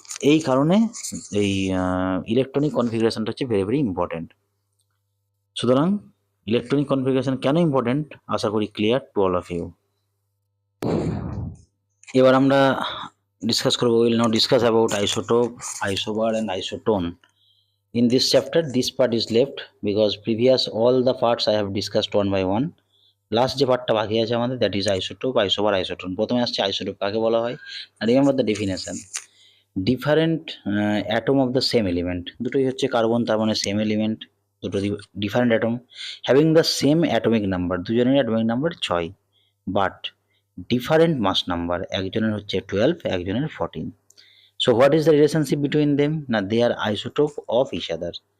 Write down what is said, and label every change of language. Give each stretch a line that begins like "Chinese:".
Bangla: এই কারণে এই ইলেকট্রনিক কনফিগারেশনটা হচ্ছে ভেরি ভেরি ইম্পর্টেন্ট। সুতরাং ইলেকট্রনিক কনফিগারেশন কেন ইম্পর্টেন্ট আশা করি
English: Clear to all of you.
Bangla: এবার আমরা ডিসকাস করবো,
English: Will now discuss about isotope, isobar and isotone. In this chapter, this part is left because previous all the parts I have discussed one by one.
Bangla: Last যে পার্টটা বাকি আছে আমাদের,
English: that is
Bangla: isotope, isobar, isotone. প্রথমে আসছে isotope কাকে বলা হয়।
English: remember the definition, different atom of the same element,
Bangla: দুটোই হচ্ছে কার্বন, তার মানে সেম এলিমেন্ট, দুটো different atom,
English: having the same atomic number,
Bangla: দুজনের atomic number 6,
English: but different mass number,
Bangla: একজনের হচ্ছে 12, একজনের 14.
English: So what is the relationship between them? Now they are isotope of each other.